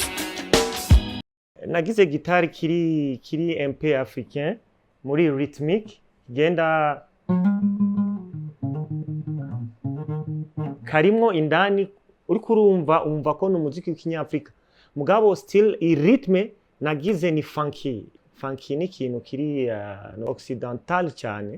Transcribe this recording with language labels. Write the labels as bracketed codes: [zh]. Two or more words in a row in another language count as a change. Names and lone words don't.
[rn] Nagize gitari kiri [fr] un peu africain [rn] muri rhythmique genda karimwo indani uri kurumva umva ko no muziki w'ikinyafrika mugabo still i rhythme nagize ni funky ni ikintu kiri occidental cyane.